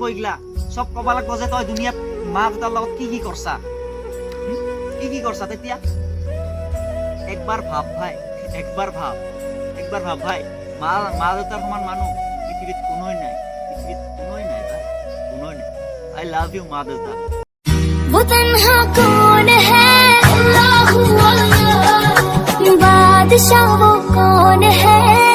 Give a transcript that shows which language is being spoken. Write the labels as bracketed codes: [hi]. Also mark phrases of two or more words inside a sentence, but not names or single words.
[as] এইগিলা সব কবা লাগব যে তই দুনিয়াত মা দেউতাৰ লগত কি কৰছা, তেতিয়া একবাৰ ভাব ভাই, মা দেউতাৰ সমান মানুহ পৃথিৱীত কোনোই নাই ভাই। [en] I love you [as] মা দেউতা। [hi] वो तन्हा कौन है, अल्लाह बादशाह वो कौन है।